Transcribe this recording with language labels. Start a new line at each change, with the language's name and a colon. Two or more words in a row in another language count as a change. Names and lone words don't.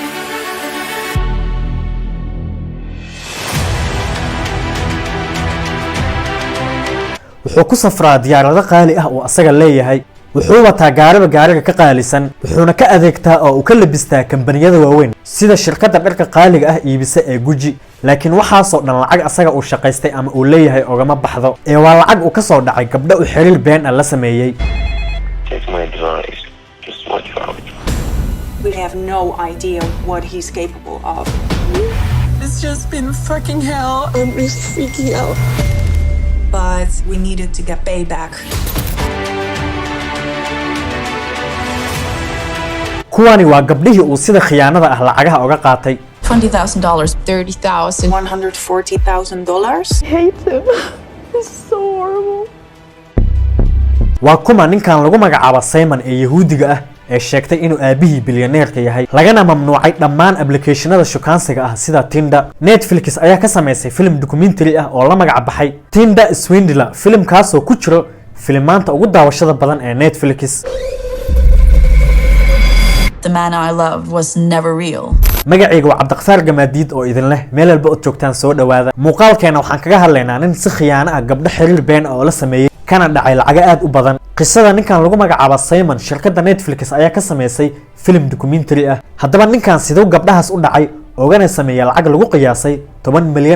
Somali: wuxuu ku safraa diyaarado qaali ah oo asaga leeyahay, wuxuu wataa gaariga ka qaalisan, wuxuuna ka adeegtaa oo uu ka labistaa kambaniyada waaweyn sida shirkadda dharka qaaliga ah iibisa ee Gucci. laakiin waxaasoo dhan lacag asaga uu shaqaystay ama uu leeyahay ogama baxdo ee waa lacag uu ka soo dhacay gabdho uu xiriir been ah la sameeyay.
English: We have no idea what he's capable of. It's just been fucking hell. I'm just freaking out. But we needed to get payback.
Somali: kuwani waa gabdhihii uu sida khiyaanada ah lacagaha uga qaatay.
English: $20,000, $30,000, $140,000. I hate him. It's so horrible.
Somali: waa kuma ninkan lagu magacaabo Simon ee Yahuudiga ah ee sheegtay inuu aabihii bilyaneerka yahay, lagana mamnuucay dhammaan applicationada shukaansiga ah sida Tinder. Netflix ayaa ka sameysay
English: film documentary
Somali: ah oo la magac baxay Tinder Swindler, filimkaas oo ku jiro filimaanta ugu daawashada badan ee Netflix.
English: The man I loved was never real.
Somali: magacayga waa Cabdiqafaar Gamaadiid oo idin leh meel walba oo joogtaan soo dhawaada. muuqaalkeena waxaan kaga hadlaynaa nin si khiyaano ah gabdho xiriir been oo la sameeyay kana dhacay lacag aad u badan. qisada ninkan lagu magacaabo Simon shirkadda Netflix ayaa ka sameysay
English: film documentary
Somali: ah. haddaba ninkan sidoo gabdhahaas u dhacay oogana sameeyay lacag lagu qiyaasay $10 milyan.